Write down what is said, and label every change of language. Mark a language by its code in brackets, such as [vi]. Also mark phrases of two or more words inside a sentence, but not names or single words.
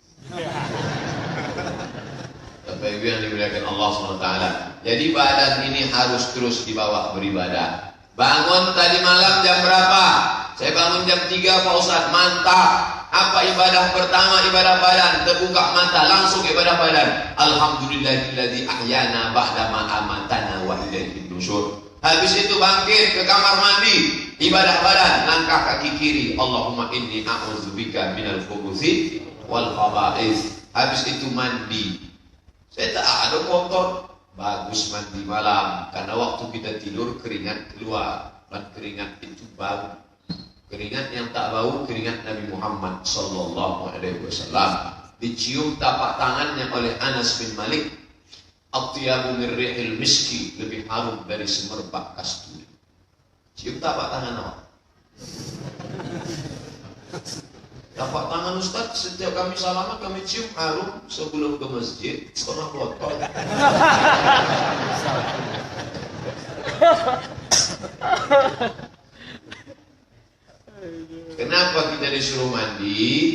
[ms] Bapak Ibu yang dimuliakan Allah SWT. Jadi badan ini harus terus dibawa beribadah. Bangun tadi malam jam berapa? Saya bangun jam 3 Pak Ustaz. Mantap. Apa ibadah pertama? Ibadah badan. Terbuka mata langsung ibadah badan. [ar] الحمد لله الذي أحيانا بعد ما أماتنا وإليه النشور. [ms] Habis itu bangkit ke kamar mandi. Ibadah badan. Langkah kaki kiri. [ar] اللهم إني أعوذ بك من الخبث والخبائث. [ms] Habis itu mandi. Saya tak ada kotor. Bagus mandi malam. Karena waktu kita tidur keringat keluar. Dan keringat itu bau. Keringat yang tak bau, keringat Nabi Muhammad [ar] صلى الله عليه وسلم. [ms] Dicium tapak tangannya oleh Anas bin Malik. [ar] أطيب من ريح المسك, [ms] lebih harum dari semerbak kasturi. Cium tapak tangan awak. Tapak tangan Ustaz, setiap kami salaman kami cium harum sebelum ke masjid, setengah botol. Kenapa kita disuruh mandi?